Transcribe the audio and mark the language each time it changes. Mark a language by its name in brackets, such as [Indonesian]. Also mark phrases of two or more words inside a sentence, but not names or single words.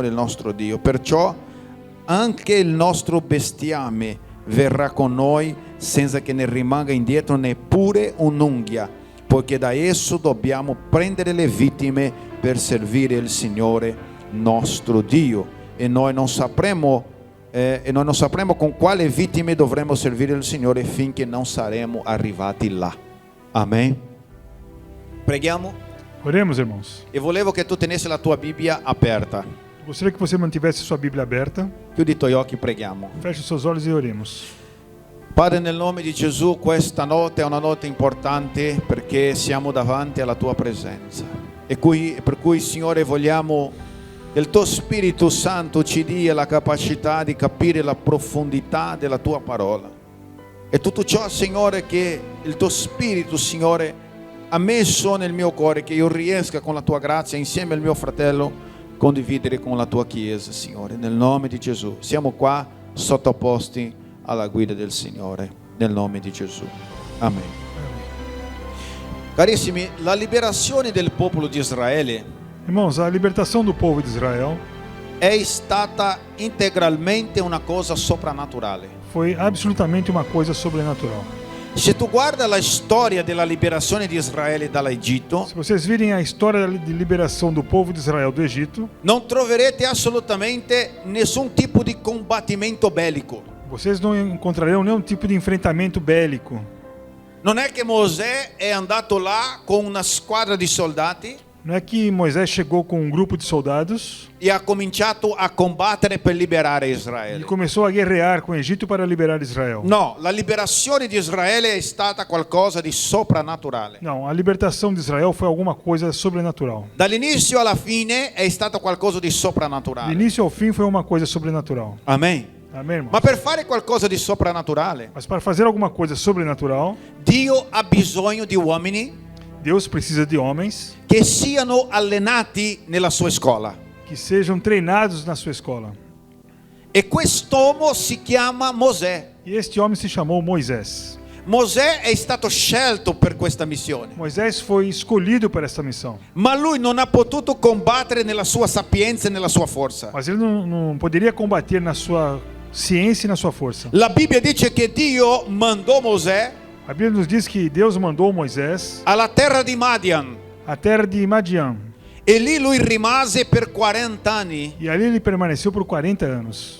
[Italian] il nostro Dio, perciò anche il nostro bestiame verrà con noi senza che ne rimanga indietro neppure un'unghia, poiché da esso dobbiamo prendere le vittime per servire il Signore nostro Dio, e noi non sapremo con quale vittime dovremo servire il Signore finché non saremo arrivati là. Amen. Preghiamo. [Portuguese] Oremos, irmãos. [Italian] E volevo che tu tenessi la tua Bibbia aperta. [Portuguese] Gostaria que você mantivesse sua Bíblia aberta. [Italian] Chiudi i tuoi occhi, preghiamo. [Portuguese] Feche os seus olhos e oremos. [Italian] Padre, nel nome di Gesù, questa notte è una notte importante perché siamo davanti alla tua presenza. E per cui, Signore, vogliamo che il tuo Spirito Santo ci dia la capacità di capire la profondità della tua parola. E tutto ciò, Signore, che il tuo Spirito, Signore, ha messo nel mio cuore che io riesca con la tua grazia insieme al mio fratello condividere con la tua chiesa, Signore, nel nome di Gesù. Siamo qua sottoposti alla guida del Signore, nel nome di Gesù. Amen. Carissimi, la liberazione del popolo di Israele [Portuguese] Irmãos, a libertação do povo de Israel [Italian] è stata integralmente una cosa soprannaturale. [Portuguese] foi absolutamente uma coisa sobrenatural. [Italian] Se tu guarda la storia della liberazione di Israele dall'Egitto, [Portuguese] Se vocês virem a história de liberação do povo de Israel do Egito, [Italian] non troverete assolutamente nessun tipo di combattimento bellico. [Portuguese] vocês não encontrarão nenhum tipo de enfrentamento bélico. [Italian] Non è che Mosè è andato là con una squadra di soldati [Portuguese] Não é que Moisés chegou com um grupo de soldados [Italian] e ha cominciato a combattere per liberare [Portuguese] e [Italian] Israele. [Portuguese] começou a guerrear com o Egito para liberar Israel. [Italian] No, la liberazione di Israele è stata qualcosa di soprannaturale. [Portuguese] Não, a libertação de Israel foi alguma coisa sobrenatural. [Italian] Dall'inizio alla fine è stato qualcosa di [Portuguese] Do [Italian] soprannaturale. [Portuguese] início ao fim foi uma coisa sobrenatural. [Italian] Amen. [Portuguese] Amém, irmão? [Italian] Ma per fare qualcosa di soprannaturale, [Portuguese] Mas para fazer alguma coisa sobrenatural, [Italian] Dio ha bisogno di uomini [Portuguese] Deus precisa de homens [Italian] che siano allenati nella sua scuola. [Portuguese] que sejam treinados na sua escola. [Italian] E quest'uomo si chiama Mosè. [Portuguese] E este homem se chamou Moisés. [Italian] Mosè è stato scelto per questa missione, [Portuguese] Moisés foi escolhido para esta missão. [Italian] ma lui non ha potuto combattere nella sua sapienza e nella sua forza. [Portuguese] Mas ele não poderia combater na sua ciência e na sua força. [Italian] La Bibbia dice che Dio mandò Mosè [Portuguese] A Bíblia nos diz que Deus mandou Moisés [Italian] alla terra di Madian [Portuguese] à terra de Madian. [Italian] e lì lui rimase per 40 anni [Portuguese] E ali ele permaneceu por 40 anos,